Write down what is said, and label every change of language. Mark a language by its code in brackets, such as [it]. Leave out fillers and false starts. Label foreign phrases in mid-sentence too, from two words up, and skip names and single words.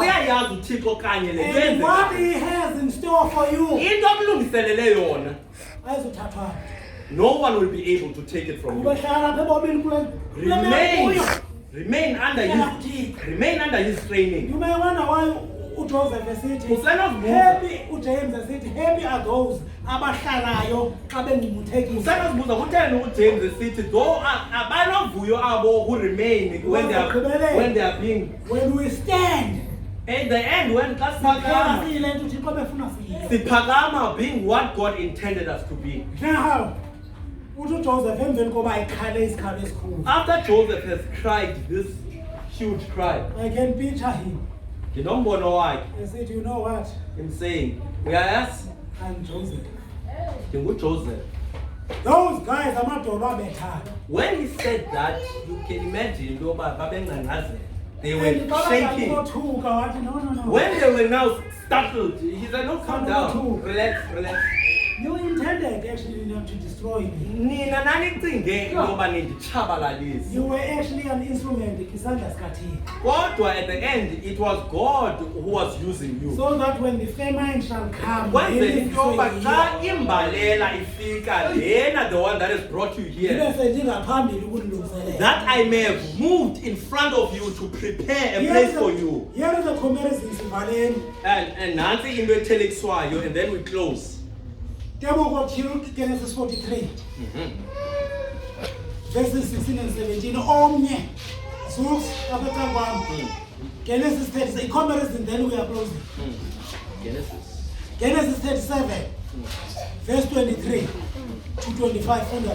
[en] And what He has in store for you. No one will be able to take it from you. Remain under his training. You may wonder why [xh] uJoseph esithi Usenozibuza. happy, uJames esithi [en] happy are those [xh] abahlalayo xa bengumuthekile. Usenozibuza kutheni uJames esithi [en] though [xh] abanovuyo abo [en] who remain when they are being When we stand, in the end when [xh] xa siphakama siyile nto uThixo befuna siyiyo. [en] siphakama being what God intended us to be. Now, [xh] uthi uJoseph emveni koba ekhale isikhalo esikhulu. [en] After Joseph has cried this huge cry, I can picture him. [zu] nginombono wakhe [en] He said, you know what? him saying, uyayazi I'm Joseph. [zu] nginguJoseph. [en] Those guys [xh] amadolo abethayo. [en] When he said that, you can imagine [xh] loba babengangazela. [en] They were shaking. [xh] Wathi no. [en] When they were now startled, he said, no, calm down, relax. You intended actually not to destroy me. [xh] Nina nanicinge loba ninditshabalalise. [en] You were actually an instrument [xh] isandla sikaThixo. [en] Kodwa at the end, it was God who was using you. So that when the famine shall come, [xh] Kwenzela into yoba xa imbalela ifika lena [en] the one that has brought you here, that I may have moved in front of you to prepare a place for you. Here is the comparison Simbaleni. [xh] And nansi into ethelekiswayo, [en] and then we close. Genesis 43. Verses 16 and 17. Omnye. Genesis 30. A comparison, then we are closing. Genesis 37. Verse 23 to 25.